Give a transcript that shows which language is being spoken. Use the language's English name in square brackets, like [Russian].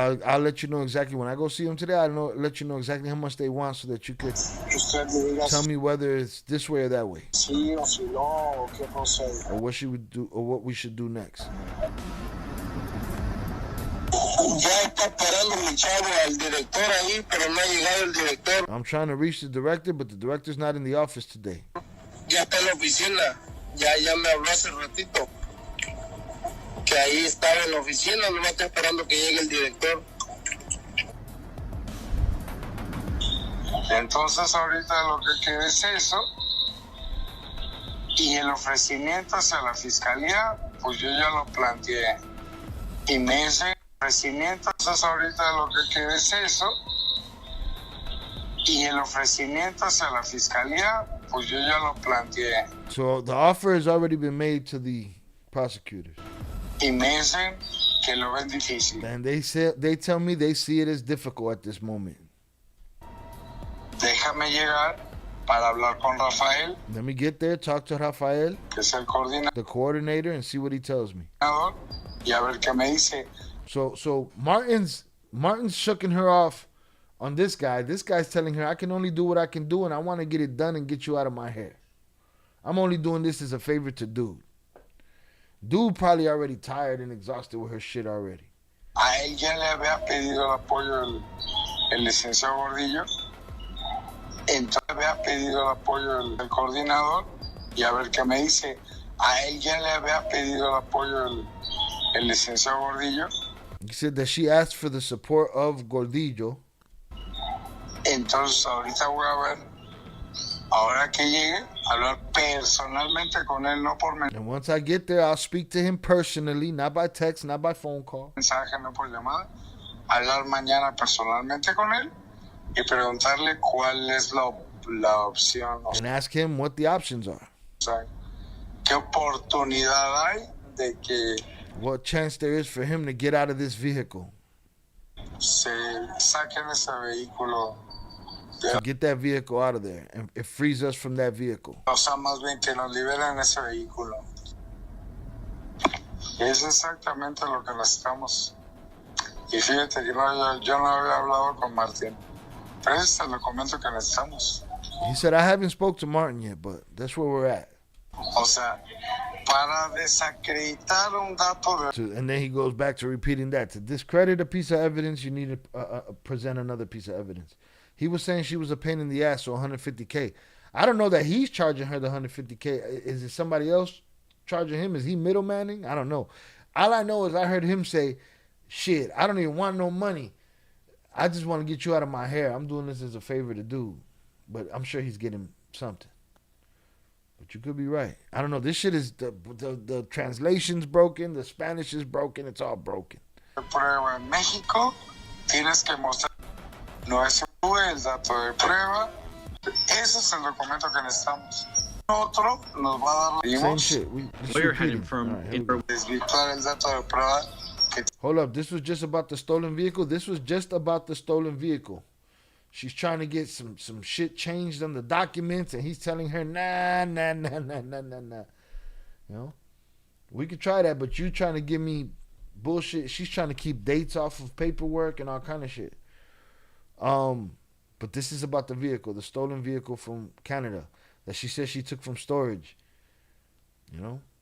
[English] I'll let you know exactly when I go see them today. Let you know exactly how much they want so that you could tell me whether it's this way or that way. [Spanish] Sí o si no, o qué no sé. [English] Or what she would do, or what we should do next. [Spanish] Ya está esperando mi chavo al director ahí, pero no ha llegado el director. [English] I'm trying to reach the director, but the director's not in the office today. [Spanish] Ya está en la oficina. Ya me habló hace ratito. Que ahí estaba en la oficina, nomás está esperando que llegue el director. Entonces ahorita lo que queda es eso. Y el ofrecimiento hacia la fiscalía, pues yo ya lo planteé. Y me dice ofrecimiento, entonces ahorita lo que queda es eso. Y el ofrecimiento hacia la fiscalía, pues yo ya lo planteé. [English] So the offer has already been made to the prosecutors. [Spanish] Y me dicen que lo ven difícil. [English] And they tell me they see it as difficult at this moment. [Spanish] Déjame llegar para hablar con Rafael. [English] Let me get there, talk to Rafael, [Spanish] que es el coordinador, [English] the coordinator, and see what he tells me. [Spanish] Y a ver qué me dice. [English] So Martin's shucking her off on this guy. This guy's telling her, I can only do what I can do, and I want to get it done and get you out of my hair. I'm only doing this as a favor to dude. Dude probably already tired and exhausted with her shit already. [Spanish] A él ya le había pedido el apoyo el licenciado Gordillo. Entonces había pedido el apoyo del coordinador y a ver qué me dice. A él ya le había pedido el apoyo el licenciado Gordillo. [English] He said that she asked for the support of Gordillo. [Spanish] Entonces ahorita voy a ver, ahora que llegue, hablar personalmente con él, no por [English] And once I get there, I'll speak to him personally, not by text, not by phone call. [Spanish] mensaje, no por llamada. Hablar mañana personalmente con él y preguntarle cuál es la opción. [English] And ask him what the options are. [Spanish] O sea, qué oportunidad hay de que [English] what chance there is for him to get out of this vehicle. [Spanish] Se saquen ese vehículo. [English] To get that vehicle out of there. And it frees us from that vehicle. [Spanish] O sea, más bien que nos liberen ese vehículo. Es exactamente lo que necesitamos. Y fíjate que yo no había hablado con Martín. Pero ese es el documento que necesitamos. [English] He said, I haven't spoke to Martin yet, but that's where we're at. [Spanish] O sea, para desacreditar un dato de... [English] And then he goes back to repeating that. To discredit a piece of evidence, you need to present another piece of evidence. He was saying she was a pain in the ass, so $150K. I don't know that he's charging her the $150K. Is it somebody else charging him? Is he middlemaning? I don't know. All I know is I heard him say, shit, I don't even want no money. I just want to get you out of my hair. I'm doing this as a favor to do. But I'm sure he's getting something. But you could be right. I don't know. This shit is, the translation's broken. The Spanish is broken. It's all broken. [Spanish] Prueba en México, tienes que mostrar, no es el dato de prueba. Ese es el documento que necesitamos. Otro nos va a dar... [English] Same shit. Lawyer had confirmed [Spanish] desvirtuar el dato de prueba. [English] Hold up. This was just about the stolen vehicle? This was just about the stolen vehicle. She's trying to get some shit changed on the documents, and he's telling her, nah. You know? We could try that, but you trying to give me bullshit. She's trying to keep dates off of paperwork and all kind of shit. But this is about the vehicle, the stolen vehicle from Canada that she said she took from storage. You know?